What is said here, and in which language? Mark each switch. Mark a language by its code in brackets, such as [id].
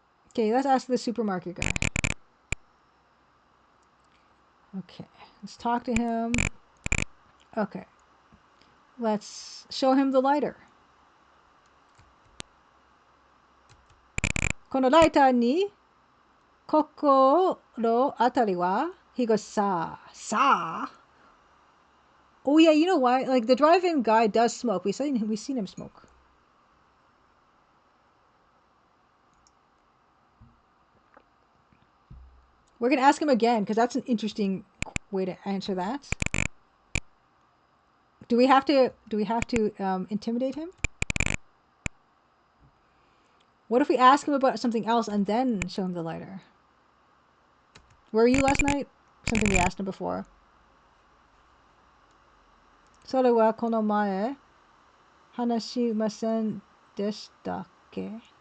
[en] Okay, let's ask the supermarket guy. Okay, let's talk to him. Okay, let's show him the lighter. [ja] このライターに心当たりは? [en] He goes, sa. Oh yeah, you know why? Like the drive-in guy does smoke. We've seen him smoke. We're gonna ask him again because that's an interesting way to answer that. Do we have to intimidate him? What if we ask him about something else and then show him the lighter? Where were you last night? Something we asked him before. [ja] それはこの前話しませんでしたっけ?